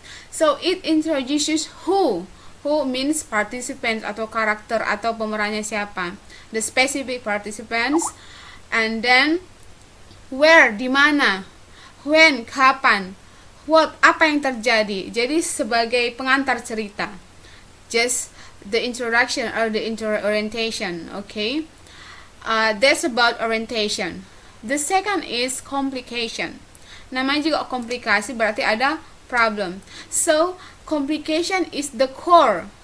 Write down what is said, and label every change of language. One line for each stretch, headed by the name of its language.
English: So it introduces who means participants
Indonesian: atau karakter atau pemerannya siapa,
English: the specific participants, and then where,
Indonesian: di mana,
English: when,
Indonesian: kapan,
English: what,
Indonesian: apa yang terjadi. Jadi sebagai pengantar cerita,
English: just the introduction or the orientation. Okay, that's about orientation. The second is complication.
Indonesian: Namanya juga komplikasi, berarti ada problem.
English: So complication is the core.